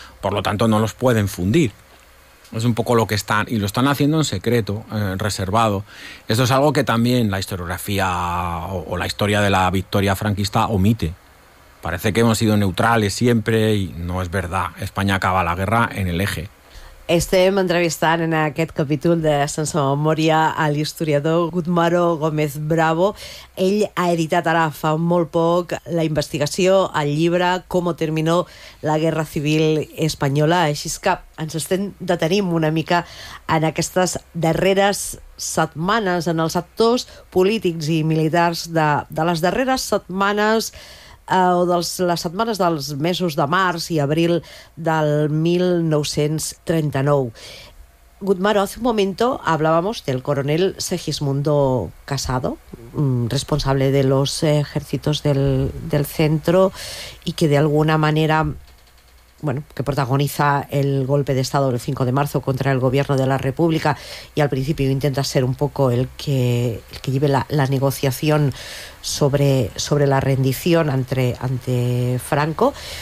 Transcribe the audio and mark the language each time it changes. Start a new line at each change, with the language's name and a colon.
Spanish: Por lo tanto, no los pueden fundir. Es un poco lo que están, y lo están haciendo en secreto, reservado. Esto es algo que también la historiografía o la historia de la victoria franquista omite. Parece que hemos sido neutrales siempre, y no es verdad. España acaba la guerra en el Eje.
Catalan: Estem entrevistant en aquest capítol de Sense Memòria a l'historiador Gutmaro Gómez Bravo. Ell ha editat ara fa molt poc la investigació, el llibre Cómo terminó la Guerra Civil Española. Així que ens estem detenint una mica en aquestes darreres setmanes, en els actors polítics i militars de les darreres setmanes o de les setmanes dels mesos de març i abril del 1939.
Spanish: Gutmaro, hace un momento hablábamos del coronel Segismundo Casado, responsable de los ejércitos del centro, y que de alguna manera, bueno, que protagoniza el golpe de Estado el 5 de marzo contra el gobierno de la República, y al principio intenta ser un poco el que lleve la negociación sobre la rendición ante Franco.